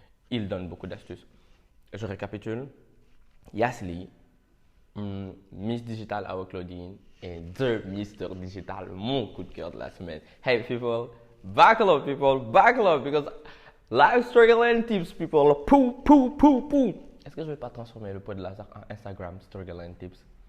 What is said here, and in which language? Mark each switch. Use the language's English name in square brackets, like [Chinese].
[French] Il donne beaucoup d'astuces. Je récapitule. Yasli, Miss Digital avec Claudine et The Mr. Digital, mon coup de cœur de la semaine. [English] Hey people, buckle up people, buckle up because life struggle and tips people. Pou. [French] Est-ce que je vais pas transformer le pot de Lazare en Instagram [English] struggle and tips?